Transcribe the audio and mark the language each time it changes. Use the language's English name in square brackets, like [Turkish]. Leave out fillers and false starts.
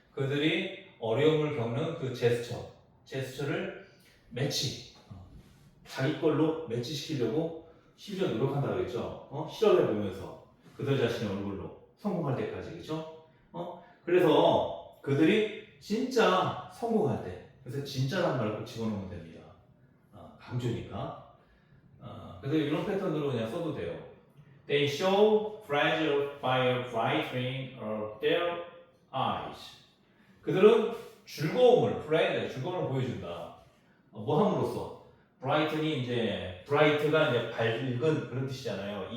[Korean] 그들이 어려움을 겪는 그 제스처를 자기 걸로 매치시키려고 심지어 노력한다고 그랬죠. 실험해 보면서 그들 자신의 얼굴로 성공할 때까지, 그렇죠? 그래서 그들이 진짜 성공할 때, 그래서 진짜란 말을 꼭 집어넣으면 됩니다. 강조니까. 그래서 이런 패턴으로 그냥 써도 돼요. [English] They show pleasure by brightening of their eyes. [Korean] 그들은 즐거움을 보여준다. 뭐 함으로써? bright이 이제 bright가 이제 밝은 그런 뜻이잖아요.